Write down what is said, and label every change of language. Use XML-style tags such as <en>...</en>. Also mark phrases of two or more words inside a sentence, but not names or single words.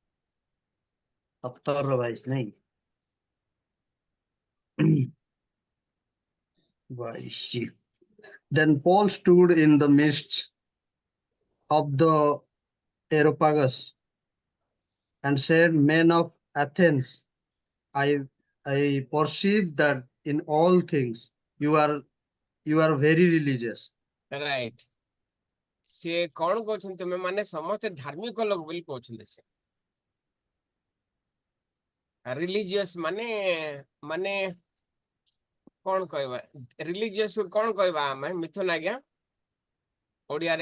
<en>17 22 ନାଇଁ 22 Then Paul stood in the midst of the Areopagus and said, Men of Athens, I perceive that in all things you are very religious.</en> <or>ରାଇଟ୍ ସେ କଣ କହୁଛନ୍ତି ତୁମେ ମାନେ ସମସ୍ତେ ଧାର୍ମିକ ଲୋକ ବୋଲି କହୁଛନ୍ତି ସେ ରିଲିଜିୟସ୍ ମାନେ ମାନେ କଣ କହିବା ରିଲିଜିୟସ୍ କଣ କହିବା ଆମେ ମିଥୁନ ଆଜ୍ଞା ଓଡିଆରେ</or>